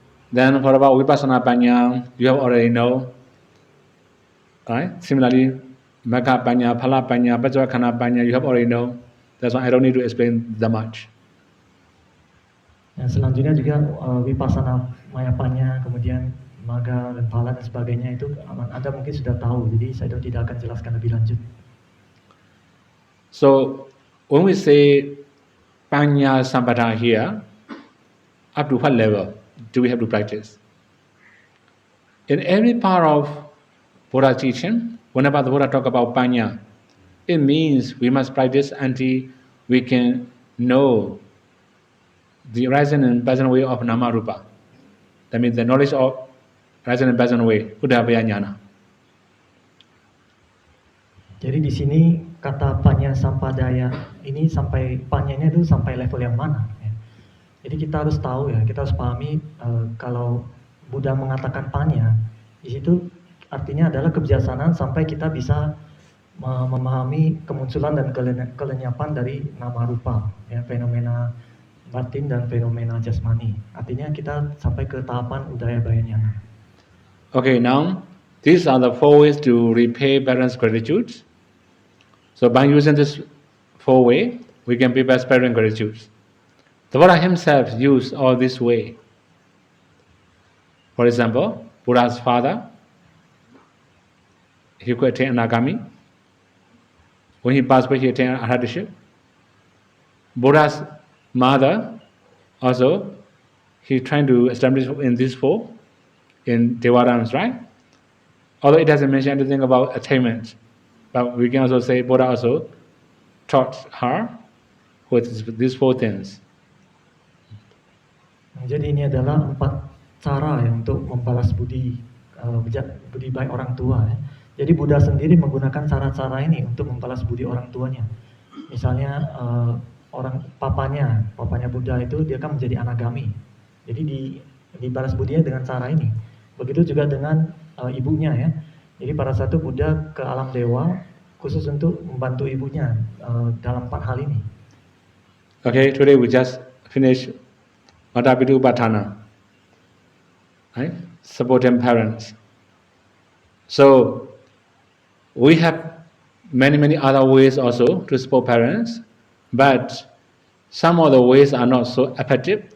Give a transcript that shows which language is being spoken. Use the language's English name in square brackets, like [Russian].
[English] Then for about vipassana panya, you have already know. Right? Similarly, Magga panya, Phala panya, Vajrakhana panya, you have already know. That's why I don't need to explain that much. [Indonesian] Yang selanjutnya juga vipassana maya panya, kemudian Magga dan Phala dan sebagainya itu Anda mungkin sudah tahu, jadi saya tidak akan jelaskan lebih lanjut. [English] So when we say panya sampada here, up to what level do we have to practice? In every part of Buddha teaching, whenever the Buddha talk about panya, it means we must practice until we can know the rising and present way of nama rupa. That means the knowledge of rising and present way, Udavaya Jnana. [Indonesian] Jadi di sini kata panya sampadaya ini sampai panyanya itu sampai level yang mana? Ya. Jadi kita harus tahu ya, kita harus pahami kalau Buddha mengatakan panya, di situ artinya adalah kebijaksanaan sampai kita bisa memahami kemunculan dan kelenyapan dari nama rupa, ya, fenomena batin dan fenomena jasmani. Artinya kita sampai ke tahapan Udayabaya Jnana. [English] Okay, now these are the 4 ways to repay parents' gratitude. So by using this 4 ways, we can pay back parent gratitude. The Buddha himself used all this way. For example, Buddha's father, he could attain Anagami. When he passed away, he attained Arhataship. Buddha's mother, also, he trying to establish in these 4, in Devarams, right? Although it doesn't mention anything about attainment, but we can also say Buddha also taught her with these 4 things. [Indonesian] Jadi ini adalah 4 cara ya untuk membalas budi baik orang tua. Ya. Jadi Buddha sendiri menggunakan cara-cara ini untuk membalas budi orang tuanya. Misalnya papanya Buddha itu dia kan menjadi anagami. Jadi dibalas budinya dengan cara ini. Begitu juga dengan ibunya ya. Jadi pada saat itu Buddha ke alam dewa khusus untuk membantu ibunya dalam 4 hal ini. [English] Okay, today we just finished Matapitu Upatthana, right? Supporting parents. So we have many other ways also to support parents, but some of the ways are not so effective.